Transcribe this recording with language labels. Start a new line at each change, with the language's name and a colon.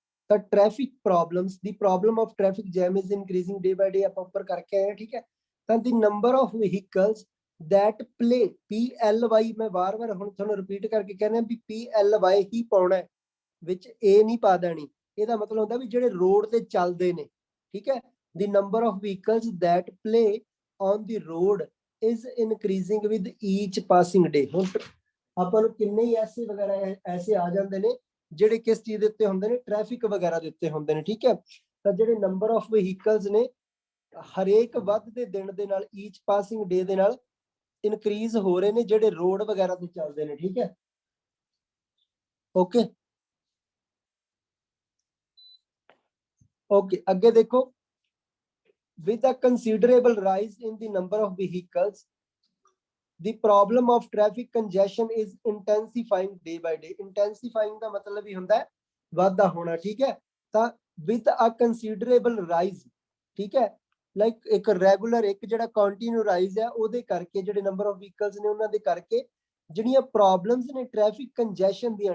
English: ਤਾਂ traffic problems, the problem of traffic jam is increasing day by day,
Punjabi: ਆਪਾਂ ਉੱਪਰ ਕਰਕੇ ਆਏ, ਠੀਕ ਹੈ। ਤਾਂ
English: the number of vehicles that play,
Punjabi: PLY, ਮੈਂ ਵਾਰ-ਵਾਰ ਹੁਣ ਤੁਹਾਨੂੰ ਰਿਪੀਟ ਕਰਕੇ ਕਹਿੰਦਾ ਵੀ PLY ਹੀ ਪਾਉਣਾ ਹੈ, ਵਿੱਚ A ਨਹੀਂ ਪਾ ਦੇਣੀ। ਇਹਦਾ ਮਤਲਬ ਹੁੰਦਾ ਵੀ ਜਿਹੜੇ ਰੋਡ ਤੇ ਚੱਲਦੇ ਨੇ, ਠੀਕ ਹੈ।
English: the number of vehicles that play on the road is increasing with each passing day।
Punjabi: ਹੁਣ ਆਪਾਂ ਨੂੰ ਕਿੰਨੇ ਹੀ ਐਸੇ ਵਗੈਰਾ ਐਸੇ ਆ ਜਾਂਦੇ ਨੇ ਜਿਹੜੇ ਕਿਸ ਚੀਜ਼ ਦੇ ਉੱਤੇ ਹੁੰਦੇ ਨੇ? ਟ੍ਰੈਫਿਕ ਵਗੈਰਾ ਦੇ ਉੱਤੇ ਹੁੰਦੇ ਨੇ, ਠੀਕ ਹੈ। ਤਾਂ ਜਿਹੜੇ ਨੰਬਰ ਆਫ ਵਹੀਕਲਸ ਨੇ ਹਰੇਕ ਵੱਧਦੇ ਦਿਨ ਦੇ ਨਾਲ, ਈਚ ਪਾਸਿੰਗ ਡੇ ਦੇ ਨਾਲ ਇਨਕਰੀਜ਼ ਹੋ ਰਹੇ ਨੇ, ਜਿਹੜੇ ਰੋਡ ਵਗੈਰਾ ਤੇ ਚੱਲਦੇ ਨੇ, ਠੀਕ ਹੈ।
English: okay okay,
Punjabi: ਅੱਗੇ ਦੇਖੋ,
English: with a considerable rise in the number of vehicles the problem of traffic congestion is intensifying day by day।
Punjabi: intensifying ਦਾ ਮਤਲਬ ਹੀ ਹੁੰਦਾ ਹੈ ਵਾਧਾ ਹੋਣਾ, ਠੀਕ ਹੈ। ਤਾਂ
English: with a considerable rise,
Punjabi: ਠੀਕ ਹੈ, ਲਾਈਕ ਇੱਕ ਰੈਗੂਲਰ ਇੱਕ ਜਿਹੜਾ ਕੰਟੀਨਿਊ ਰਾਈਜ਼ ਹੈ ਉਹਦੇ ਕਰਕੇ ਜਿਹੜੇ ਨੰਬਰ ਆਫ ਵਹੀਕਲਸ ਨੇ ਉਹਨਾਂ ਦੇ ਕਰਕੇ ਜਿਹੜੀਆਂ ਪ੍ਰੋਬਲਮਸ ਨੇ ਟ੍ਰੈਫਿਕ ਕੰਜੈਸ਼ਨ ਦੀਆਂ।